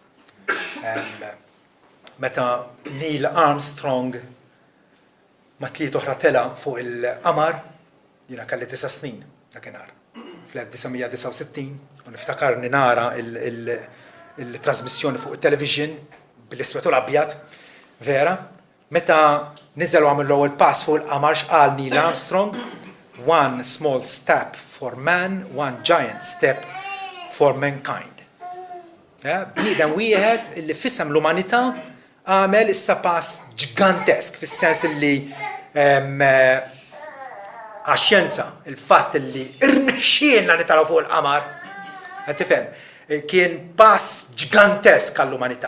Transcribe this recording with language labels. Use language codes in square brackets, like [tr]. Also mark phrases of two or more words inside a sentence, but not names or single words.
[mt] Meta Neil Armstrong ma tliet oħra tela fuq il-qamar, jiena kelli 9 snin dakinhar, fl-1969, u niftakarni nara il-trasmissjoni fuq it-television bil-iswed u l-abjad, vera, meta niżel għamlu l-ewwel pass fuq il-qamar x'qal Neil Armstrong, [en] one small step for man, one giant step for mankind. [mt] Bniedem wieħed illi fissem l-umanità għamel issa pass ġigantesk fis-sens illi għax-xjenza il-fatt illi irnexxielna nitaraw fuq il-qamar, qed tifhem, kien pass ġigantesk għall-umanità.